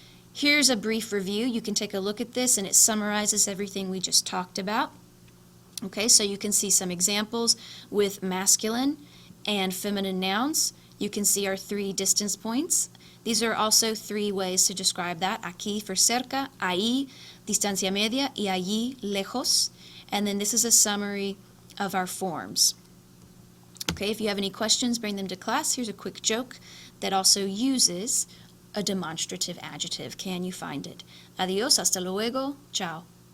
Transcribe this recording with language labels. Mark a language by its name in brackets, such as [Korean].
[English] Here's a brief review. You can take a look at this, and it summarizes everything we just talked about. Okay, so you can see some examples with masculine and feminine nouns. You can see our 3 distance points. These are also 3 ways to describe that. [Spanish] Aquí for cerca, ahí, distancia media, y allí, lejos. [English] And then this is a summary of our forms. Okay, if you have any questions, bring them to class. Here's a quick joke that also uses a demonstrative adjective. Can you find it? [Spanish] Adiós, hasta luego, ciao.